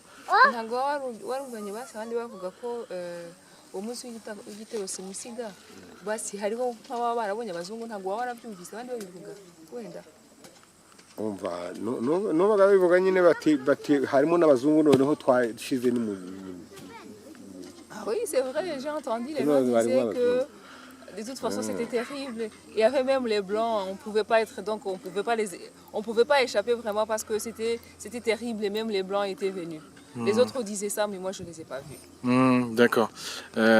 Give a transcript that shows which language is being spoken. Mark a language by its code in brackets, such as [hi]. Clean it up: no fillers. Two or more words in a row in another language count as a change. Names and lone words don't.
[rw] Ntabwo warumvanye basi abandi bavuga ko uwo munsi w'igitero simusiga basi hariho nk'ababa barabonye abazungu, ntabwo waba warabyumvise abandi babivuga wenda? umva n'ubaga bivuga nyine bati harimo n'abazungu noneho twashize ni mu. [fr] Oui, c'est vrai, j'ai entendu les gens disaient que de toute façon c'était terrible. Il y avait même les blancs, on pouvait pas être, donc on pouvait pas échapper vraiment parce que c'était terrible et même les blancs étaient venus. Les autres disaient ça, mais moi je les ai pas vus.